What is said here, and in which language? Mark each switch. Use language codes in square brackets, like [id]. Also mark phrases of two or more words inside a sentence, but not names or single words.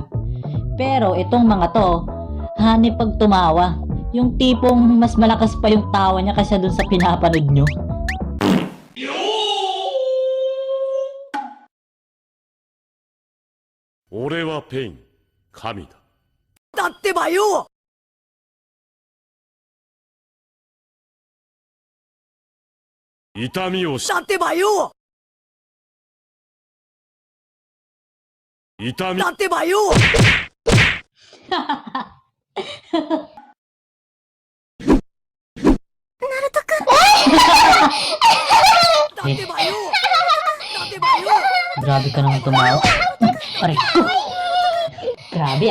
[tl] Pero itong mga to, hani pag tumawa, yung tipong mas malakas pa yung tawa niya kaysa dun sa pinapanood nyo. [ja] 俺はペイン、神だ. だってばよ痛みをし、だってばよ痛み、だってばよ だってばよ だってばよ [tl] Grabe ka naman tumawa. Aray ko. Grabe